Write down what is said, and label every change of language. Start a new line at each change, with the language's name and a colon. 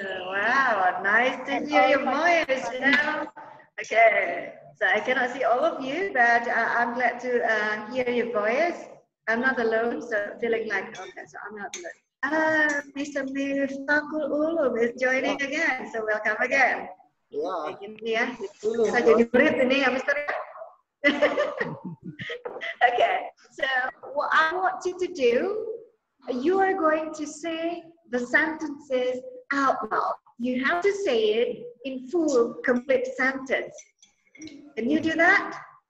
English: Wow, nice to hear your voice. You know? Okay, so I cannot see all of you, but I'm glad to hear your voice. I'm not alone, so feeling like, okay, so I'm not alone. Mr. Miftahul Ulum is joining again, so welcome again. Yeah.
Indonesian: Bisa jadi murid ini ya, Mr.
English: Okay, so what I want you to do, you are going to say the sentences out loud. You have to say it in full, complete sentence. Can you do that?